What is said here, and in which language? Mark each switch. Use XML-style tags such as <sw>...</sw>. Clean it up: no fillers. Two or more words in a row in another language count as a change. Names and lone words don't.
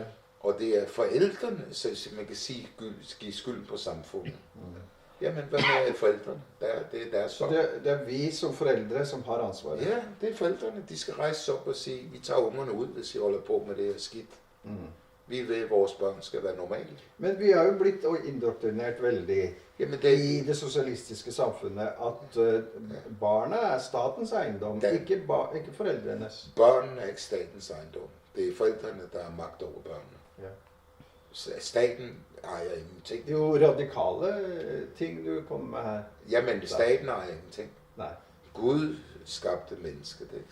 <da>Og det er forældrene, så man kan sige, give skylden på samfundet. Jamen, hvad med forældrene? Det er deres sorg. Det er vi som forældre, som har ansvaret. Ja, det er forældrene. De skal rejse sig op og sige, vi tager ungerne ud, hvis de holder på med det her skidt. Vi ved, at vores børn skal være normale.</da> <no>Men vi har jo blitt indoktrinert veldig i det socialistiske samfunnet, at barna er statens ejendom, ikke forældrenes.</no> <da>Børnene er ikke statens ejendom. Det er forældrene, der har magt over børnene. Ja. Staten ejer ingenting. Det er jo radikale ting, du kommer med her. Jamen, staten ejer ingenting. Nej. Gud skabte mennesket, ikke?</da>